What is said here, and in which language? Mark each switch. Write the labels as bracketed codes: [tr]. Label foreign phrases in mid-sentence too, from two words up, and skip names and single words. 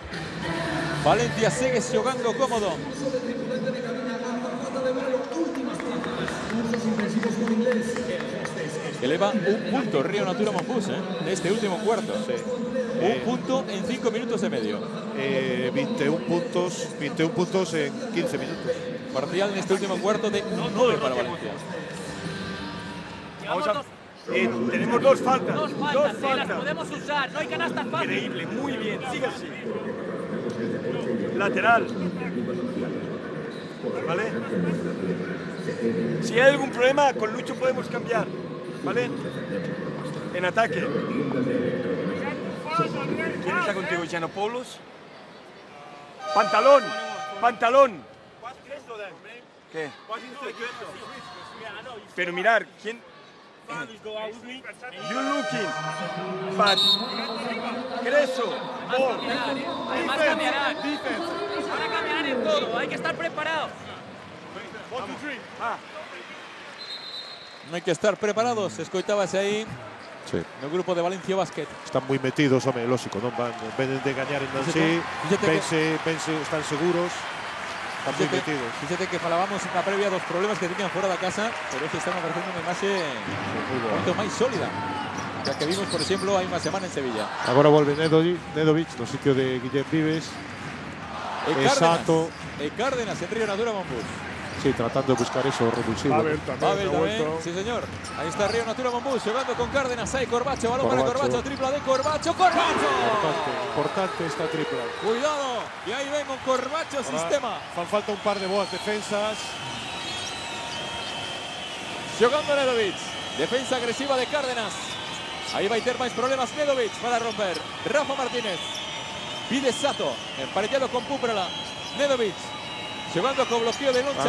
[gl] Valencia segue xogando cómodo. Eleva un punto Río Natura Monbus neste último cuarto. Sí. Un punto en 5 minutos e medio. 21 puntos en 15 minutos. Parcial neste último cuarto de 9 para Valencia. [es] Vamos a... tenemos 2 faltas. Dos faltas, las podemos usar, no hay canastas fáciles. Increíble, muy bien, sigue así. Lateral. ¿Vale? Si hay algún problema, con Lucho podemos cambiar. ¿Vale? En ataque. ¿Quién está contigo, Giannopoulos? Pantalón, pantalón. ¿Qué? Pero mirar, ¿quién? [en] You looking, but Creso, ball. [es] Además cambiarán. Van a cambiar en todo, hay que estar preparados. Hay que estar preparados. [gl] Escoitábase aí Sí. no grupo de Valencia Basket. Están moi metidos, home, lógico, non van, venen de gañar en Nancy, están seguros, están moi metidos. Fíjate que falábamos na previa dos problemas que tenían fora da casa, pero este están ofrecendo unha imaxe moito máis sólida que a que vimos, por exemplo, hai unha semana en Sevilla. Agora volve Nedovic no sitio de Guillem Vives. Cárdenas en Río Natura Monbus. [es] Sí, tratando de buscar eso revulsivo. Pavel Pavel también, sí señor. Ahí está Río Natura Monbus jugando con Cárdenas. Hay Corbacho, balón para Corbacho, tripla de Corbacho. ¡Corbacho! Importante esta tripla. Cuidado, y ahí ven con Corbacho sistema. [gl] Falta un par de boas defensas. [es] Jugando Nedovic, defensa agresiva de Cárdenas. Ahí va a tener más problemas Nedovic para romper. Rafa Martínez. Pide Sato, emparejado con Púprala. Nedovic, jugando con bloqueo de Lonchar.